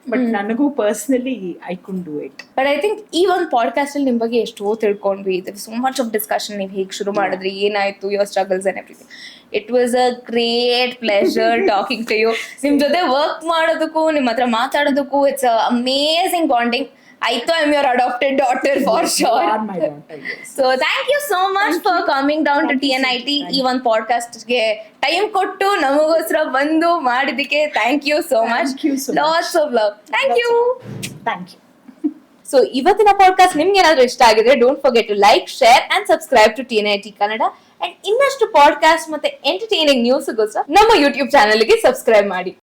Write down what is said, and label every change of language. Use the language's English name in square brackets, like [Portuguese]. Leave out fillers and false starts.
[English] but [Kannada] ನನಗೂ [English] Personally I could do it. But I think [Kannada] ಈ ಒಂದು ಪಾಡ್ಕಾಸ್ಟ್ ಅಲ್ಲಿ ನಿಮ್ ಬಗ್ಗೆ ಎಷ್ಟೋ ತಿಳ್ಕೊಂಡ್ವಿ. [English] So much of discussion. [Kannada] ನೀವು ಹೇಗೆ ಶುರು ಮಾಡಿದ್ರಿ, ಏನಾಯ್ತು, [English] Your struggles and everything. It was a great pleasure talking to you. [Kannada] ನಿಮ್ ಜೊತೆ ವರ್ಕ್ ಮಾಡೋದಕ್ಕೂ ನಿಮ್ಮ ಹತ್ರ ಮಾತಾಡೋದಕ್ಕೂ [English] It's amazing bonding. I thought I'm your adopted daughter for sure. You are my daughter, yes. So thank you so much for coming down to TNIT. [Kannada] ಈ ಒಂದು podcast ಗೆ time ಕೊಟ್ಟು ನಮಗೋಸ್ಕರ ಬಂದು ಮಾಡಿದಕ್ಕೆ [English] Thank you so much. Lots of love. Thank you. Thank you. So [Kannada] ಇವತ್ತಿನ podcast ನಿಮ್ಗೆ ಏನಾದ್ರೂ ಇಷ್ಟ ಆಗಿದೆ, [English] Don't forget to like, share and subscribe to TNIT Kannada. [Kannada] And ಇನ್ನಷ್ಟು ಪಾಡ್ಕಾಸ್ಟ್ ಮತ್ತೆ ಎಂಟರ್ಟೈನಿಂಗ್ ನ್ಯೂಸ್ಗೋಸ್ಕರ ನಮ್ಮ ಯೂಟ್ಯೂಬ್ ಚಾನಲ್ಗೆ ಸಬ್ಸ್ಕ್ರೈಬ್ ಮಾಡಿ.